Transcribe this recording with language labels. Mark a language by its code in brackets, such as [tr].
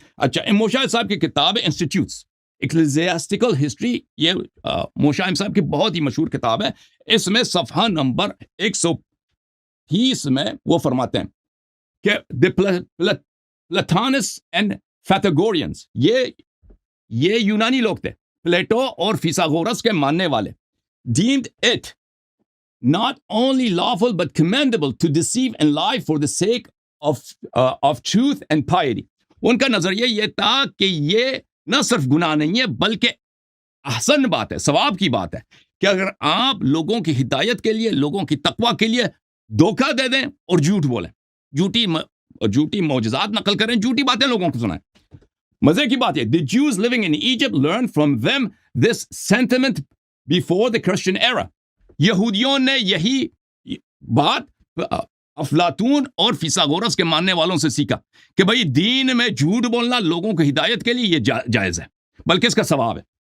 [ur] اچھا، موشائن صاحب کی کتاب ہے انسٹیٹیوٹس ایکلیزیاسٹیکل ہسٹری، یہ موشائن صاحب کی بہت ہی مشہور کتاب ہے. اس میں صفحہ نمبر 130 میں وہ فرماتے ہیں کہ [en] the Platonists and Pythagoreans، [ur] یہ یونانی لوگ تھے، پلیٹو اور فیثاغورس کے ماننے والے. [en] deemed it not only lawful but commendable to deceive and lie for the sake of truth and piety. [ur] ان کا نظریہ یہ تھا کہ یہ نہ صرف گناہ نہیں ہے بلکہ احسن بات ہے، ثواب کی بات ہے کہ اگر آپ لوگوں کی ہدایت کے لیے، لوگوں کی تقویٰ کے لیے دھوکہ دے دیں اور جھوٹ بولیں، جھوٹی معجزات نقل کریں، جھوٹی باتیں لوگوں کو سنائیں. مزے کی بات ہے، [en] the Jews living in Egypt learned from them this sentiment before the Christian era. [ur] یہودیوں نے یہی بات افلاطون اور فیثاغورس کے ماننے والوں سے سیکھا کہ بھئی دین میں جھوٹ بولنا لوگوں کی ہدایت کے لیے یہ جائز ہے، بلکہ اس کا ثواب ہے.